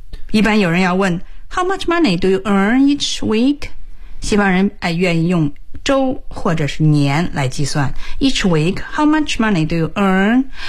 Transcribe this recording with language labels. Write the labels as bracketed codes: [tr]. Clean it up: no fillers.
[zh] 一般有人要问 [en] How much money do you earn each week? [zh] 西方人愿意用周或者是年来计算。 [en] Each week, how much money do you earn?